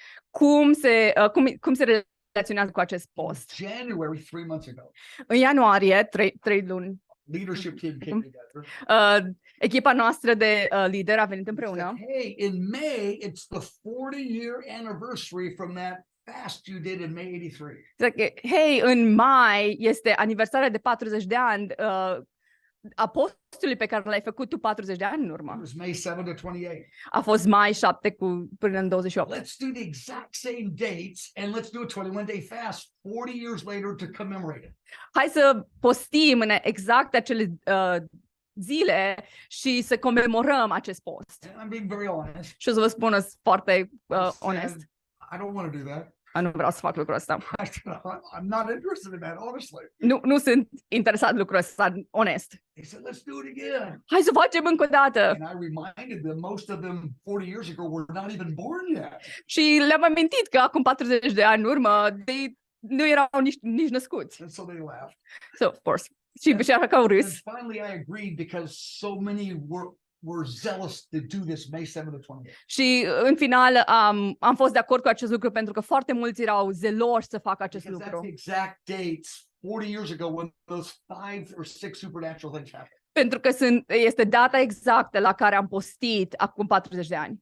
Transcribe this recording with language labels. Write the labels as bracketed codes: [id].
[ro] Cum se relaționează cu acest post? [en] January, 3 months ago, [ro] În ianuarie, 3 luni, [en] leadership team came together. [ro] Echipa noastră de lideri a venit împreună. [en] Hey, in May, it's the 40-year anniversary from that fast you did in May 83. [ro] Hei, în mai este aniversarea de 40 de ani a postului pe care l-ai făcut tu 40 de ani în urmă. [en] It was May 7 to 28. [ro] A fost mai 7 până în 28. [en] Let's do the exact same dates and let's do a 21-day fast 40 years later to commemorate it. [ro] Hai să postim în exact acele zile și să comemorăm acest post. [en] And I'm being very honest. [ro] Și o să vă spun foarte onest. [en] I don't want to do that. [ro] Nu vreau să fac lucrul ăsta. [en] I'm not interested in that, honestly. [ro] Nu sunt interesat în lucrul ăsta, onest. [en] They said, let's do it again. [ro] Hai să facem încă o dată. [en] And I reminded them, most of them 40 years ago were not even born yet. [ro] Și le-am amintit că acum 40 de ani în urmă, nu erau nici născuți. [en] And so they laughed. So, of course. [ro] Și așa că au [en] And [ro] râs. [en] finally I agreed because so many were zealous to do this May 7 to 28. [ro] Și în final am fost de acord cu acest lucru pentru că foarte mulți erau zeloși să facă acest [en] Because that's [ro] lucru. [en] the exact dates 40 years ago when those 5 or 6 supernatural things happened. [ro] Pentru că este data exactă la care am postit acum 40 de ani.